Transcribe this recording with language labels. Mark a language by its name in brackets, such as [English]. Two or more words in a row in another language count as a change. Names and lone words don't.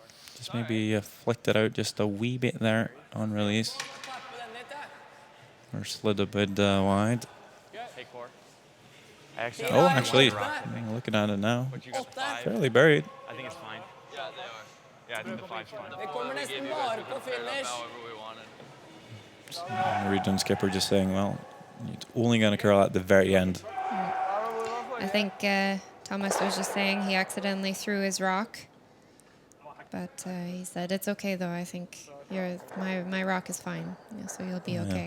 [English] Just maybe flicked it out just a wee bit there on release. Or slid a bit wide. Hey, Cord. Oh, actually, looking at it now, But you got the 5. fairly buried. I think it's fine. Yeah, they are. Yeah, I think the 5's fine. [Norwegian] Det kommer nesten bare på finish. [English] However we wanted. Norwegian skipper just saying, well, you're only going to curl at the very end. I think Thomas was just saying he accidentally threw his rock. But he said, it's okay though. I think my rock is fine. Yeah, so you'll be okay.